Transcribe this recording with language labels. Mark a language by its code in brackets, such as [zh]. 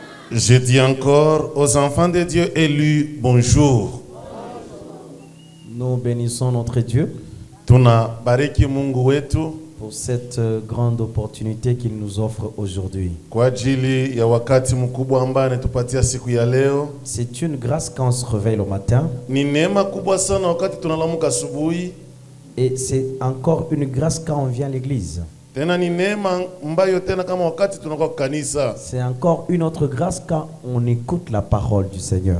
[fr] Je dis encore aux enfants de Dieu élus bonjour. Nous bénissons notre Dieu [sw] Tunabariki Mungu wetu [fr] pour cette grande opportunité qu'il nous offre aujourd'hui. [sw] kwa ajili ya wakati mkubwa ambao anatupatia siku ya leo. [fr] C'est une grâce quand on se réveille le matin [sw] Ni neema kubwa sana wakati tunalamuka asubuhi, [fr] et c'est encore une grâce quand on vient à l'église. [sw] tena ni neema ambayo tena kama wakati tunakuwa kanisa, [fr] C'est encore une autre grâce quand on écoute la parole du Seigneur.